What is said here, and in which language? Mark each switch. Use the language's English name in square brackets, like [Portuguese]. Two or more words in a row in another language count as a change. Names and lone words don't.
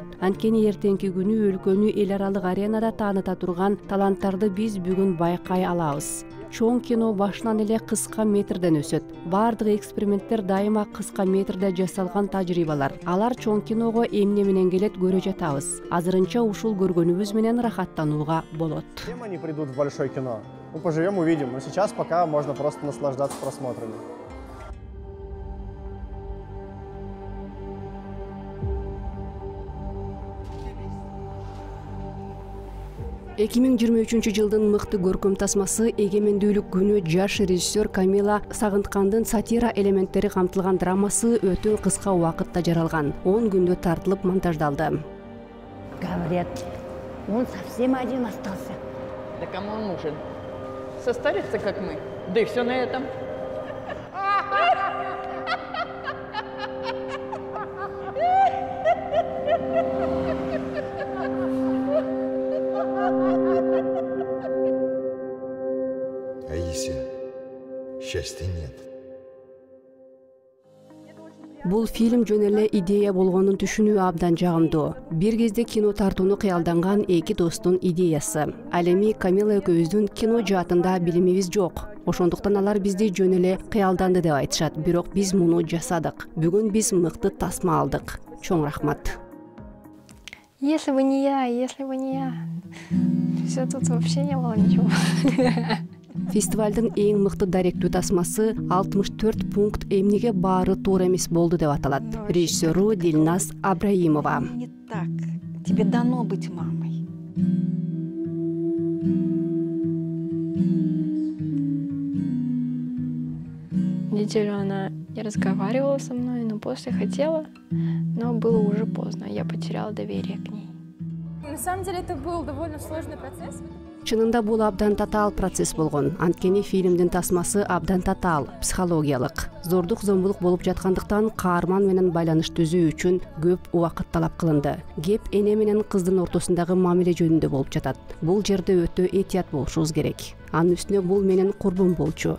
[Kyrgyz] Анткени эртеңки күнү өлкөнү эл аралык аренада тааныта турган таланттарды биз бүгүн байкай алабыз. Чоң кино башынан эле кыска метрден өсөт. Бардык эксперименттер дайыма кыска метрде жасалган тажрыйбалар. Алар чоң киного эмне менен келет көрө жатабыз. Азырынча ушул көргөнүбүз менен рахаттанууга болот. [Russian] Чем они придут в большое кино? Мы поживем, увидим. Но сейчас пока можно просто наслаждаться просмотрами. [Kyrgyz] 2023 жылдын мыкты көркөм тасмасы эгемендүүлүк күнү жаш режиссер Камила Сагынткандын сатира элементтери камтылган драмасы өтө кыска убакытта жаралган. 10 күндө тартылып монтаждалды. [Russian] Говорят, он совсем один остался. Да кому он нужен? Состарится, как мы. Да и все на этом. Аисия, счастья нет. [Kyrgyz] Бул фильм жөн эле идея болгонун түшүнүү абдан жагымдуу. Бир кезде кино тартууну кыялданган эки достун идеясы. Ал эми Камила экөөбүздүн кино жаатында билимибиз жок. Ошондуктан алар бизди жөн эле кыялданды деп айтышат. Бирок биз муну жасадык. Бүгүн биз мыкты тасма алдык. Чоң рахмат. [Russian] Если бы не я, все тут вообще не было ничего. [Kyrgyz] Фестивалдын эң мыкты даректүү тасмасы 64 пункт эмнеге баары туура эмес болду деп аталат. Режиссеру Дилназ Абраимова. [Russian] Не так. Тебе дано быть мамой. Неделю она не разговаривала со мной, но после хотела, но было уже поздно. Я потеряла доверие к ней. На самом деле это был довольно сложный процесс. [Kyrgyz] Чынында бул абдан татаал процесс болгон. Анткени фильмдин тасмасы абдан татаал, психологиялык. Зордук зомбулук болуп жаткандыктан каарман менен байланыш түзүү үчүн көп убакыт талап кылынды. Кеп эне менен кыздын ортосундагы мамиле жөнүндө болуп жатат. Бул жерде өтө этият болушубуз керек. Анын үстүнө бул менин курбум болчу.